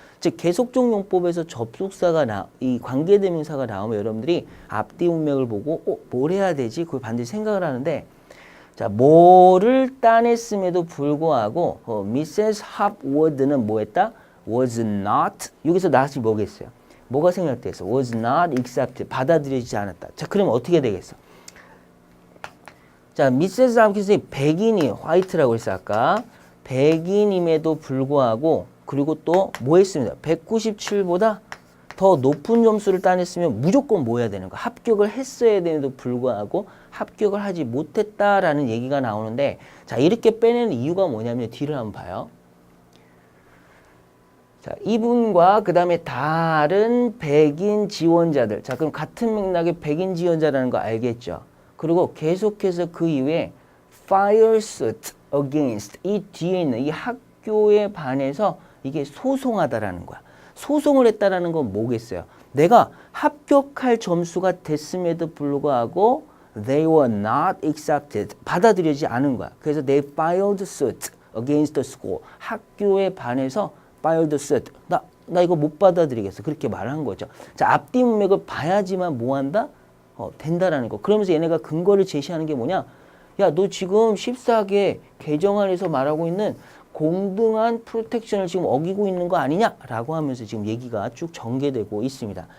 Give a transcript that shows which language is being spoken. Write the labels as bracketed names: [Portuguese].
[Korean] 즉 계속적 용법에서 접속사가 이 관계대명사가 나오면 여러분들이 앞뒤 문맥을 보고 뭘 해야 되지? 그걸 반드시 생각을 하는데 자 뭐를 따냈음에도 불구하고 Mrs. Hopwood는 뭐 했다? was not 여기서 not이 뭐겠어요? 뭐가 생략됐어? [English] was not accepted [Korean] 받아들여지지 않았다. 자 그러면 어떻게 되겠어? 자 Mrs. Hopkins이 백인이 화이트라고 했어 아까 백인임에도 불구하고 그리고 또 뭐 했습니다. 197보다 더 높은 점수를 따냈으면 무조건 뭐 해야 되는 거야? 합격을 했어야 되는데도 불구하고 합격을 하지 못했다라는 얘기가 나오는데 자 이렇게 빼내는 이유가 뭐냐면 뒤를 한번 봐요. 자 이분과 그 다음에 다른 백인 지원자들 자 그럼 같은 맥락의 백인 지원자라는 거 알겠죠? 그리고 계속해서 그 이후에 [English] file suit against [Korean] 이 뒤에 있는 이 학교에 반해서 이게 소송하다라는 거야. 소송을 했다라는 건 뭐겠어요? 내가 합격할 점수가 됐음에도 불구하고 [English] they were not accepted. [Korean] 받아들여지지 않은 거야. 그래서 [English] they filed suit against the school. [Korean] 학교에 반해서 [English] filed suit. [Korean] 나 이거 못 받아들이겠어. 그렇게 말한 거죠. 자, 앞뒤 문맥을 봐야지만 뭐 한다? 된다라는 거. 그러면서 얘네가 근거를 제시하는 게 뭐냐? 야, 너 지금 14개 개정안에서 말하고 있는 공등한 프로텍션을 지금 어기고 있는 거 아니냐라고 하면서 지금 얘기가 쭉 전개되고 있습니다.